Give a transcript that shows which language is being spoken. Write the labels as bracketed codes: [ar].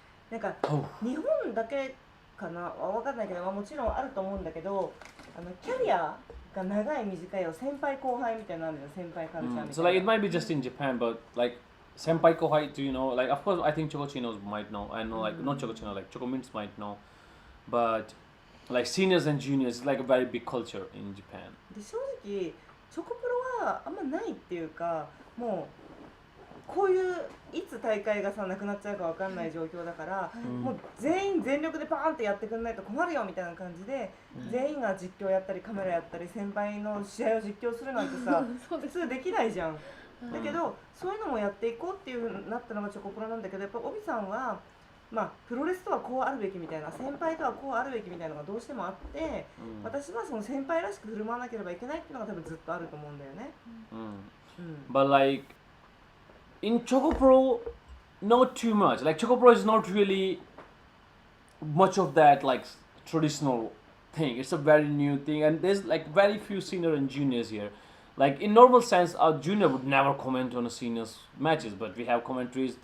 [ja] なんか日本だけかなわかんないけど、もちろんあると思うんだけど、キャリアが長い短いを先輩後輩みたいなのあるじゃん、先輩カルチャーみたいな。 [en] So like it might be just in Japan, but like senpai kohai, do you know? Like of course I think Chocochinos might know. I know like not Chocochino, like Chocomints might know, but like seniors and juniors is like a very big culture in Japan. [ja] で正直チョコプロはあんまないっていうか、もうこういういつ大会がさなくなっちゃうかわかんない状況だから、もう全員全力でパーンってやってくんないと困るよみたいな感じで、全員が実況やったりカメラやったり先輩の試合を実況するなんてさ普通できないじゃん。だけどそういうのもやっていこうっていう風になったのがチョコプロなんだけど、やっぱ帯さんはまあプロレスとはこうあるべきみたいな、先輩とはこうあるべきみたいなのがどうしてもあって、私はその先輩らしく振る舞わなければいけないっていうのが多分ずっとあると思うんだよね。 [en] But like in ChocoPro, not too much. Like ChocoPro is not really much of that like traditional thing. It's a very new thing, and there's like very few senior and juniors here. Like in normal sense, a junior would never comment on a senior's matches, but we have commentaries.